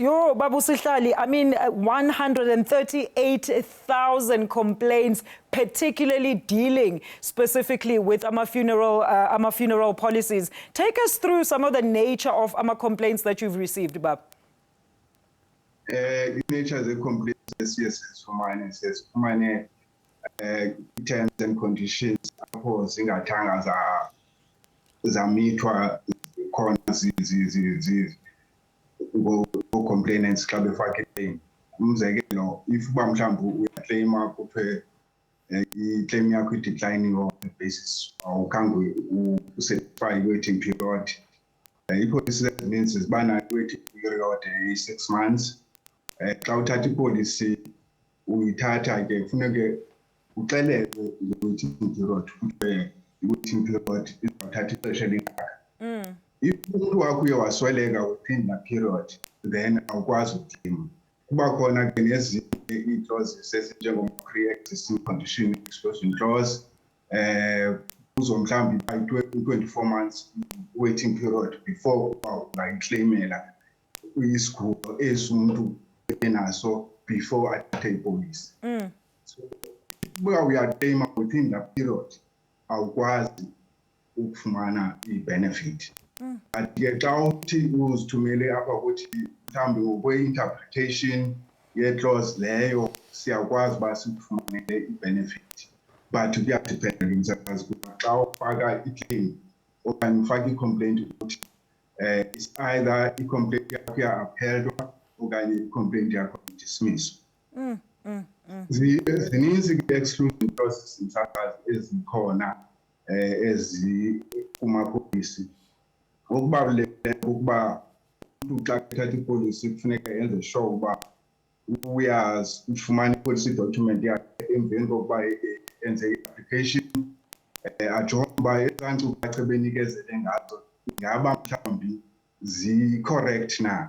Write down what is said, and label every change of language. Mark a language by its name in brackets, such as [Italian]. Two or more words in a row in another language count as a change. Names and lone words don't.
[English] Yo, Babu Sihlali, I mean, 138,000 complaints, particularly dealing specifically with funeral policies. Take us through some of the nature of complaints that you've received, Bab. Nature of the complaints, yes, for mine, terms and conditions, [Xhosa] zingathanga zamithwa khona complainants xa befake claim. Umzekelo, if uba mhlawumbi uyaclaima kuphe i-claim yakho i- [English] declining on the basis [Xhosa] awukhange usatisfy [English] waiting period. I-policy that means zibana waiting period i-6 months. [Xhosa] Xa uthatha i-policy uyithatha ke kufuneke uxelelwe i- [English] waiting period, [Xhosa] i- [English] waiting period [Xhosa] izawuthatha ixesha elingaka. If umuntu wakho uye wasweleka [English] within that period, [Xhosa] then awukwazi ukleyima. Kuba khona ke nezinye ii-clauses ezinjengoma- [English] pre-existing condition exclusion clause, [Xhosa] kuzo mhlawumbi i-24 [English] months waiting period [Xhosa] before ungayiclaimela isigulo esi umuntu enaso before athathe ipolisi. So uba uyaclaima [English] within that period, [Xhosa] awukwazi ukufumana i-benefit. But ke xa uthi uzithumele apha ukuthi mhlawumbi ngokwe-interpretation ye-clause leyo siyakwazi uba sikufumanele i-benefit. But kuyadependa mzakazi kuba xa ufaka i-claim okanye ufaka i-complaint ukuthi [English] it's either [Xhosa] i-complaint yakho iya-aphelwa okanye i-complaint yakho idismisswa. Zininzi ke- [English] exclusion clauses [Xhosa] msakazi ezikhona ezikumapolisi. Okubalulekileyo ukuba umuntu xa ethatha ipolisi kufuneka enze sure uba uyazi ufumana i- [English] policy document [Xhosa] yakhe emveni kokuba enze i-application, ajonge uba ezaa nkcukacha benikezele ngazo ngaba mhlawumbi zi-correct na.